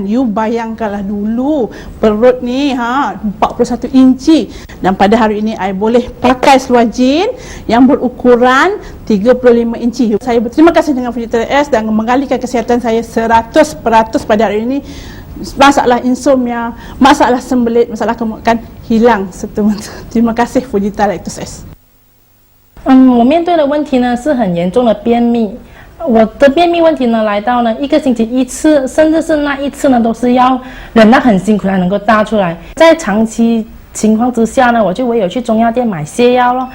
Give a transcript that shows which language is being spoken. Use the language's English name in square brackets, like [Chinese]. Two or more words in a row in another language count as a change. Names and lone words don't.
[Malay] You bayangkanlah dulu perut ni 41 inci, dan pada hari ini I boleh pakai seluar jean yang berukuran 35 inci. Saya berterima kasih dengan Fujita Lactose-S dan mengalihkan kesihatan saya 100% pada hari ini. Masalah insomnia, masalah sembelit, masalah kegemukan hilang seterusnya. Terima kasih Fujita Lactose-S。 [Chinese] 我面对的问题呢是很严重的便秘。我的便秘问题呢来到呢1个星期1次，甚至是那1次呢都是要忍到很辛苦才能够大出来。在长期情况之下呢，我就唯有去中药店买泻药咯。